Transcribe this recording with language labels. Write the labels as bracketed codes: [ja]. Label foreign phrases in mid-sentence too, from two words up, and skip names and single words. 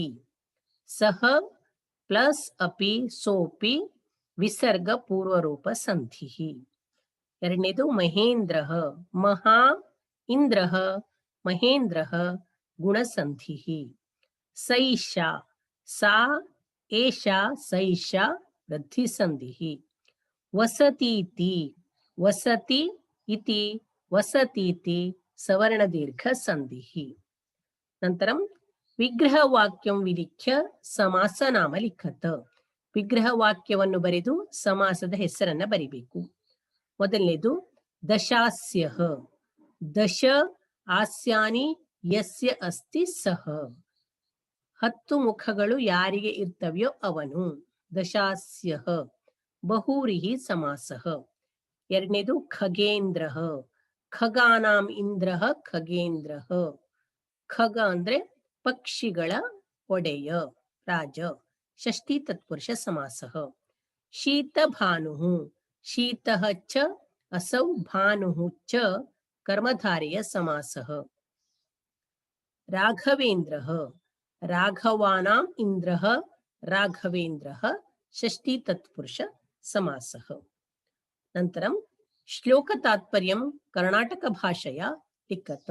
[sa] ಸಹ ಪ್ಲಸ್ ಅಪಿ ಸೋಪಿ ವಿಸರ್ಗ ಪೂರ್ವರೂಪ ಸಂಧಿ. ಎರಡನೇದು, ಮಹೇಂದ್ರಃ. ಮಹಾ ಇಂದ್ರಃ ಮಹೇಂದ್ರಃ ಗುಣಸಂಧಿ. ಸೈಷಾ. ಸಾ ಏಷಾ ಸೈಷಾ ವೃದ್ಧಿಸಂಧಿ. ವಸತೀತಿ. ವಸತಿ ಇತಿ ವಸತೀತಿ ಸವರ್ಣದೀರ್ಘ ಸಂಧಿ. ನಂತರಂ ವಿಗ್ರಹ ವಾಕ್ಯಂ ವಿಲಿಖ್ಯ ಸಮಾಸ ನಾಮ ಲಿಖತ. [kn] ವಿಗ್ರಹ ವಾಕ್ಯವನ್ನು ಬರೆದು ಸಮಾಸದ ಹೆಸರನ್ನ ಬರಿಬೇಕು. [sa] ಮೊದಲನೇದು, ದಶಾಸ್ಯಃ. ದಶ ಆಸ್ಯಾನಿ ಯಸ್ಯ ಅಸ್ತಿ ಸಹ. [kn] 10 ಮುಖಗಳು ಯಾರಿಗೆ ಇರ್ತವ್ಯೋ ಅವನು. [sa] ದಶಾಸ್ಯಃ. ಬಹುವ್ರೀಹಿ ಸಮಾಸಃ. ಎರಡನೇದು, ಖಗೇಂದ್ರಃ. ಖಗಾನಾಂ ಇಂದ್ರಃ ಖಗೇಂದ್ರಃ. [kn] ಖಗ ಅಂದ್ರೆ ಪಕ್ಷಿಗಳ ಒಡೆಯ, ರಾಜ. [sa] ಷಷ್ಠಿ ತತ್ಪುರುಷ ಸಮಾಸಃ. ಶೀತಭಾನುಃ. ಶೀತಃ ಚ ಅಸೌ ಭಾನುಃ ಚ ಕರ್ಮಧಾರಯ ಸಮಾಸಃ. ರಾಘವೇಂದ್ರಃ. ರಾಘವಾನಾಂ ಇಂದ್ರಃ ರಾಘವೇಂದ್ರಃ ಷಷ್ಠಿ ತತ್ಪುರುಷ ಸಮಾಸಃ. ನಂತರಂ ಶ್ಲೋಕ ತಾತ್ಪರ್ಯಂ ಕರ್ನಾಟಕ ಭಾಷೆಯ ಲಿಖತ.